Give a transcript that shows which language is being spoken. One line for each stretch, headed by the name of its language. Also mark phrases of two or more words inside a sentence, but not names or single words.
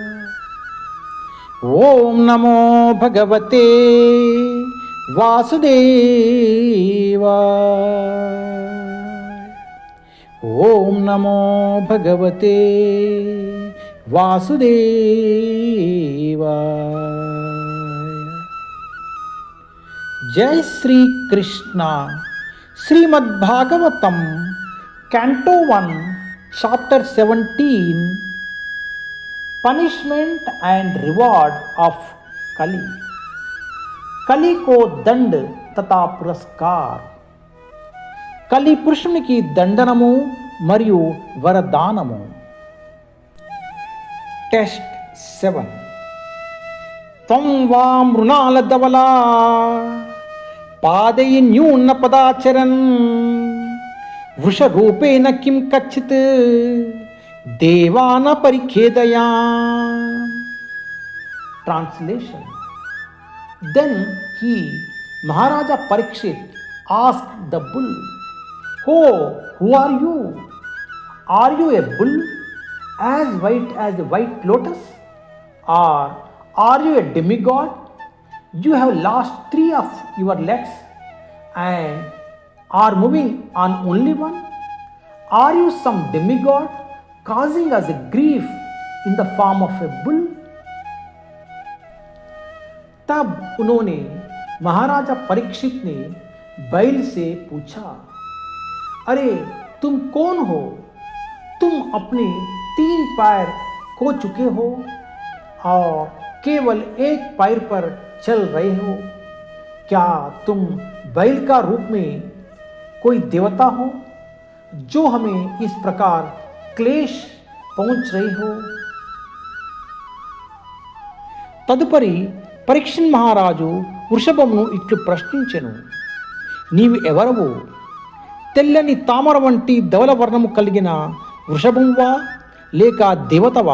Sanskrit: ओम नमो भगवते वासुदेवाय। ओम नमो भगवते वासुदेवाय।
Hindi: जय श्री कृष्ण।
English: Srimad Bhagavatam Canto 1 Chapter 17 Punishment and Reward of Kali.
Hindi: कली को दंड तथा पुरस्कार।
Telugu: कली పురుషునికి దండనము మరియు వరదానము।
Sanskrit: टेस्ट 7 त्वं वा मृणालधवला पादयन्यून पदाचरन् वृषरूपेण किं कच्चित् देवान परिखेदयाम्।
English: Translation. Then he, Maharaja Parikshit, asked the bull, "Oh, who are you? Are you a bull as white as the white lotus? Or are you a demigod? You have lost 3 of your legs and are moving on only one? Are you some demigod causing us a grief in the form of a bull?"
Hindi: तब उन्होंने महाराजा परीक्षित ने बैल से पूछा, "अरे तुम कौन हो? तुम अपने 3 पैर खो चुके हो और केवल 1 पैर पर चल रहे हो। क्या तुम बैल का रूप में कोई देवता हो जो हमें इस प्रकार क्लेश पहुंच रही हो?"
Telugu: తదుపరి పరీక్షిత్ మహారాజు వృషభమును ఇట్లు ప్రశ్నించెను, "నీవు ఎవరవు? తెల్లని తామర వంటి ధవల వర్ణము కలిగిన వృషభంవా లేక దేవతవా?